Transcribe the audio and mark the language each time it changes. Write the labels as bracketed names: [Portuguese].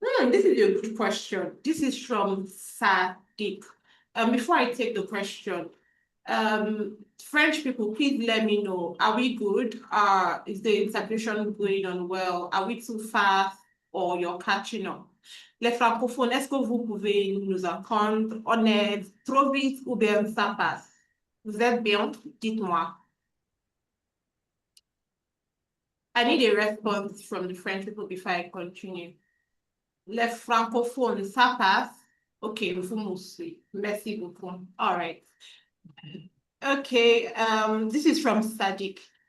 [English] This is a good question. This is from Sadiq. Before I take the question, French people, please let me know. Are we good? Is the integration going on well? Are we too fast or you're catching up? [French] Les francophones, est-ce que vous pouvez nous apprendre? On est trop vite ou bien ça passe? Vous êtes bien? Dites-moi. [English] I need a response from the French people before I continue. [French] Les francophones, ça passe? Okay, vous m'oubliez. Merci beaucoup. [English] All right. Okay, this is from Sadiq.